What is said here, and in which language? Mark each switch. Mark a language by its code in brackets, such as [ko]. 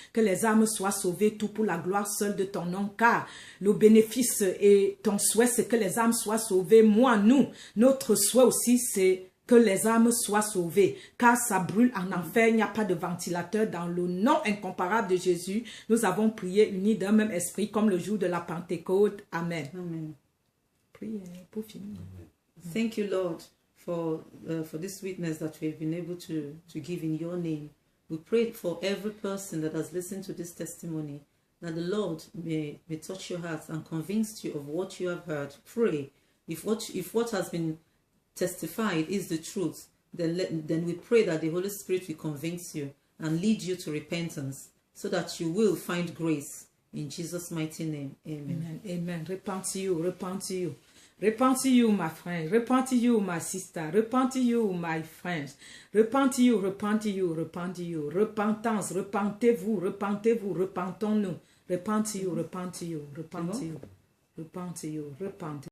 [fr] Que les âmes soient sauvées. Tout pour la gloire seule de ton nom, car le bénéfice et ton souhait, c'est que les âmes soient sauvées. Moi, nous, notre souhait aussi, c'est que les âmes soient sauvées, car ça brûle en enfer, il n'y a pas de ventilateur. Dans le nom incomparable de Jésus, nous avons prié unis d'un même esprit, comme le jour de la Pentecôte. Amen. Amen. Priez pour finir. [en] Thank you, Lord, for this witness that we have been able to give in your name. We pray for every person that has listened to this testimony, that the Lord may touch your hearts and convince you of what you have heard. Pray. If what has been testified is the truth, then we pray that the Holy Spirit will convince you and lead you to repentance, so that you will find grace. In Jesus' mighty name, amen. Amen. Amen. [fr] Repentez-vous, repentez-vous. Repentez-vous, [en] my friend. [fr] Repentez-vous, [en] my sister. [fr] Repentez-vous, [en] my friends. [fr] Repentez-vous, repentez-vous, repentez-vous. Repentance, repentez-vous, repentez-vous, repentons-nous. Repentez-vous, repentez-vous, repentez-vous. Repentez-vous, repentez-vous.